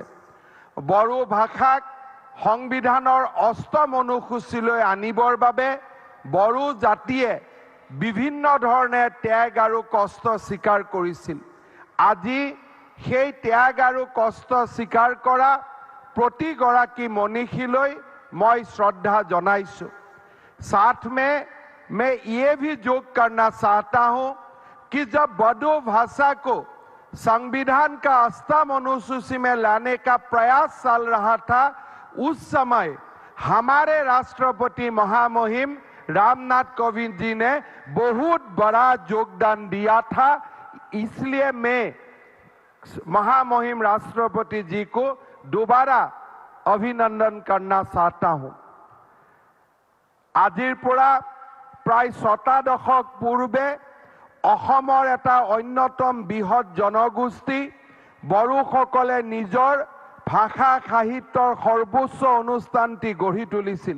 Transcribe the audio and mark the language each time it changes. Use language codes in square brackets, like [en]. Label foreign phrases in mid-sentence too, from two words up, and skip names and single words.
[as] বড়ো ভাষাক সংবিধানৰ 8ম অনুসূচীলৈ আনিবৰ বাবে বড়ো জাতিয়ে বিভিন্ন ধৰণে ত্যাগ আৰু কষ্ট স্বীকাৰ কৰিছিল। আজি সেই ত্যাগ আৰু কষ্ট স্বীকাৰ কৰা প্ৰতিগৰাকী মনীষীলৈ মই শ্ৰদ্ধা জনাইছো। [hi] साथ में मैं ये भी जोग करना चाहता हूं कि जब बोडो भाषा को संविधान का 8म अनुसूची में लाने का प्रयास चल रहा था, उस समय हमारे राष्ट्रपति महामहिम रामनाथ कोविंद जी ने बहुत बड़ा योगदान दिया था। इसलिए मैं महामहिम राष्ट्रपति जी को दोबारा अभिनंदन करना चाहता हूं। [as] আজিৰ পৰা প্ৰায় 6টা দশক পূৰ্বে অসমৰ এটা অন্যতম বৃহৎ জনগোষ্ঠী বড়োসকলে নিজৰ ভাষা সাহিত্যৰ সৰ্বোচ্চ অনুষ্ঠানটি গঢ়ি তুলিছিল।